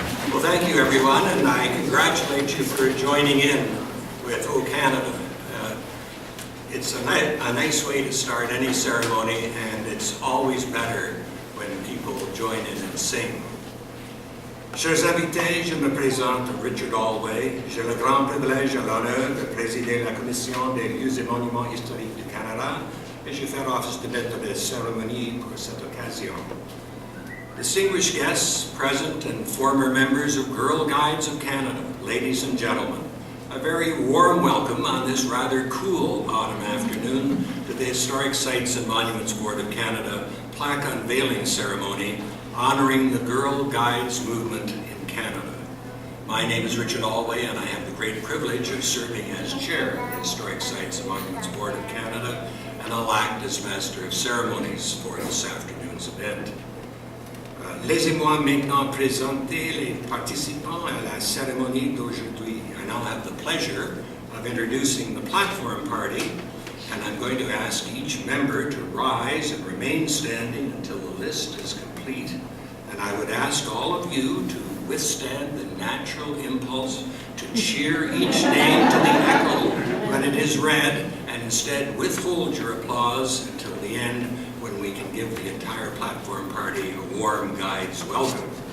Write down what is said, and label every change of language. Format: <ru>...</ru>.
<en>Well, thank you, everyone, and I congratulate you for joining in with O Canada. It's a nice way to start any ceremony, and it's always better when people join in and sing.</en> <fr>Chers invités, je me présente Richard Alway. J'ai le grand privilège et l'honneur de présider la Commission des lieux et monuments historiques du Canada, et je fais office de maître de cérémonie pour cette occasion.</fr> <en>Distinguished guests, present and former members of Girl Guides of Canada, ladies and gentlemen, a very warm welcome on this rather cool autumn afternoon to the Historic Sites and Monuments Board of Canada Plaque unveiling ceremony honoring the Girl Guides movement in Canada. My name is Richard Alway, and I have the great privilege of serving as chair of the Historic Sites and Monuments Board of Canada, and I'll act as Master of Ceremonies for this afternoon's event.</en> <fr>Laissez-moi maintenant présenter les participants à la cérémonie d'aujourd'hui.</fr> <en>I now have the pleasure of introducing the platform party, and I'm going to ask each member to rise and remain standing until the list is complete. And I would ask all of you to withstand the natural impulse to cheer each name to the echo when it is read, and instead withhold your applause until the end, when we can give the entire platform party a warm guide's welcome.</en>